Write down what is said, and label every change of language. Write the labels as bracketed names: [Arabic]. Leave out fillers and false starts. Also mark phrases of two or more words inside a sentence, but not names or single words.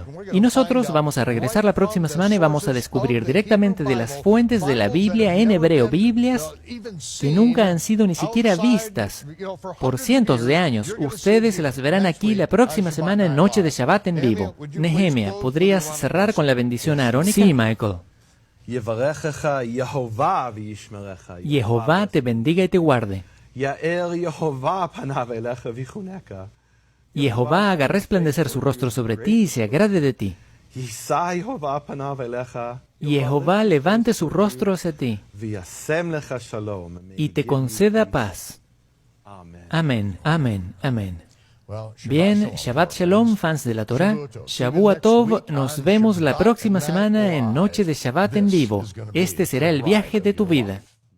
[Spanish] Y nosotros vamos a regresar la próxima semana y vamos a descubrir directamente de las fuentes de la Biblia en hebreo, Biblias que nunca han sido ni siquiera vistas por cientos de años. Ustedes las verán aquí la próxima semana en Noche de Shabbat en vivo. Nehemia, ¿podrías cerrar con la bendición arónica? Sí, Michael. [Hebrew] יברכך יהובה וישמרך. [Spanish] Jehová te bendiga y te guarde. [Hebrew] יאר יהובה פניו אליך ויחונך. [Spanish] Jehová haga resplandecer su rostro sobre ti y se agrade de ti. [Hebrew] יישא יהובה פניו אליך. [Spanish] Jehová levante su rostro hacia ti [Hebrew] וישם לך שלום. [Spanish] y te conceda paz. [Hebrew] אמן. [Spanish] Amén, amén, amén. Bien, [Hebrew] שבת שלום, [Spanish] fans de la Torah. [Hebrew] שבוע טוב, [Spanish] nos vemos la próxima semana en Noche de Shabbat en vivo. Este será el viaje de tu vida.